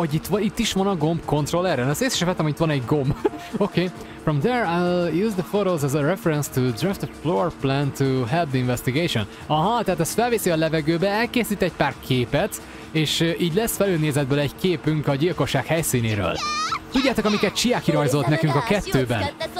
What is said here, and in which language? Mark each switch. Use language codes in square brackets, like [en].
[hu] Hogy itt is van a gomb kontrolleren. Ezt észre sem vettem, hogy itt van egy gomb. [en] Okay. From there, I'll use the photos as a reference to draft a floor plan to help the investigation. [hu] Aha, tehát ez felviszi a levegőbe, elkészít egy pár képet, és így lesz felülnézetből egy képünk a gyilkosság helyszínéről. Tudjátok, amiket Chiaki rajzolt nekünk a 2-ben?